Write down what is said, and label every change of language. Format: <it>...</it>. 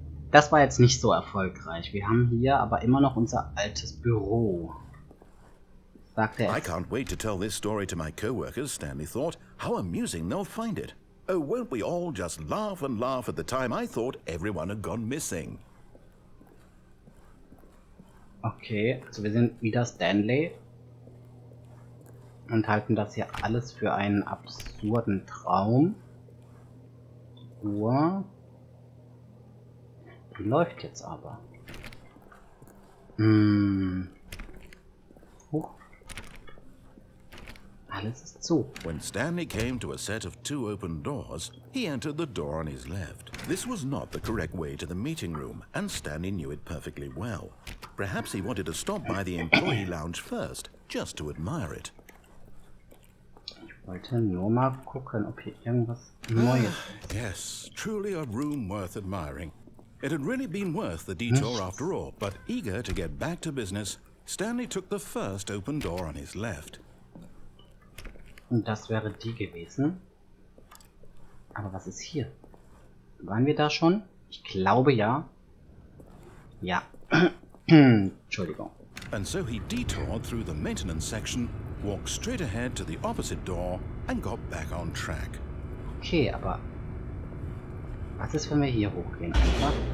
<de>Das war jetzt nicht so erfolgreich. Wir haben hier aber immer noch unser altes Büro. Sagt er.</de> <en>I can't wait to tell this story to my co-workers, Stanley thought. How amusing they'll find it. Oh, won't we all just laugh and laugh at the time I thought everyone had gone missing.</en> <de>Okay, also wir sind wieder Stanley und halten das hier alles für einen absurden Traum. Uhr. Die läuft jetzt aber. Alles ist zu.</de> <en>When Stanley came to a set of 2 open doors, he entered the door on his left. This was not the correct way to the meeting room, and Stanley knew it perfectly well. Perhaps he wanted to stop by the employee lounge first, just to admire it.</en> <de>Ich wollte nur mal gucken, ob hier irgendwas Neues ist.</de> <en>Yes, truly a room worth admiring. It had really been worth the detour after all, but eager to get back to business, Stanley took the first open door on his left.</en> <de>Und das wäre die gewesen. Aber was ist hier? Waren wir da schon? Ich glaube ja. Ja. Entschuldigung.</de> <en>And so he detoured through the maintenance section, walked straight ahead to the opposite door and got back on track.</en> <de>Okay, aber was ist, wenn wir hier hochgehen einfach?</de>